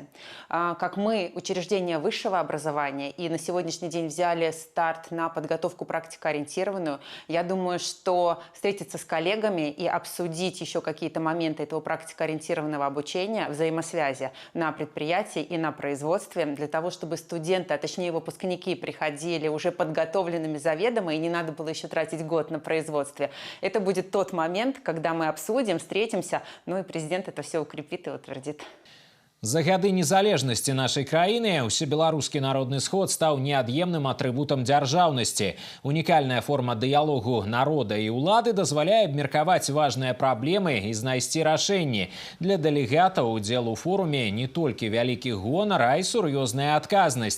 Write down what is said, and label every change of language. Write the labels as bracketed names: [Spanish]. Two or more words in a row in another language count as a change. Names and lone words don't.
[Russian] Как мы, учреждения высшего образования, и на сегодняшний день взяли старт на подготовку практикоориентированную, я думаю, что встретиться с коллегами и обсудить еще какие-то моменты этого практикоориентированного обучения, взаимосвязи на предприятии и на производстве, для того, чтобы студенты, а точнее выпускники, приходили уже подготовленными заведомо, и не надо было еще тратить год на производстве. Это будет тот момент, когда мы обсудим, встретимся, ну и президент это все укрепит и утвердит. [Belarusian] За гады незалежнасці нашай краіны ўсебеларускі народны сход стаў неад'емным атрыбутам дзяржаўнасці. Унікальная форма дыялогу народа і ўлады дазваляе абмеркаваць важныя праблемы і знайсці рашэнні. Для дэлегатаў удзел у форуме не толькі вялікі гонар, а і сур'ёзная адказнасць.